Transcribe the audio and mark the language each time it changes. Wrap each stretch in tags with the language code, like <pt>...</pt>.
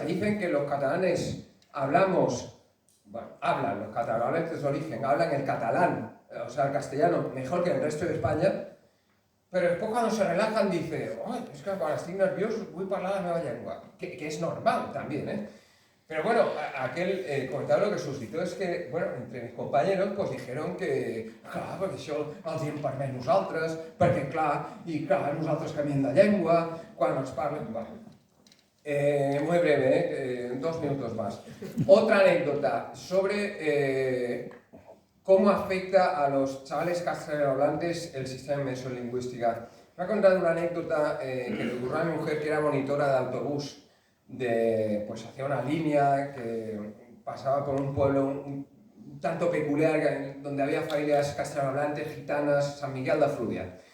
<es>Te dicen que los catalanes hablan los catalanes de origen, hablan el catalán, o sea, el castellano, mejor que el resto de España, pero después cuando se relajan dice, es que cuando estoy nervioso</es> <ca>vull parlar la meva llengua,</ca> <es>que es normal también,</es> <ca>Però bueno, aquell comentari el que suscitó és que, bueno,</ca> <es>entre mis compañeros pues dijeron que,</es> <ca>clar, perquè això els hi hem permès nosaltres, perquè clar, nosaltres canviem de llengua, quan ens parlen...</ca> <es>Bueno, muy breve, 2 minutos más. Otra anécdota sobre cómo afecta a los chavales castellanohablantes el sistema de inmersión lingüística. Me ha contado una anécdota que le ocurrió a mi mujer, que era monitora de autobús, pues hacia una línea que pasaba por un pueblo un tanto peculiar, donde había familias castellanohablantes, gitanas, San Miguel de Fluvià.</es>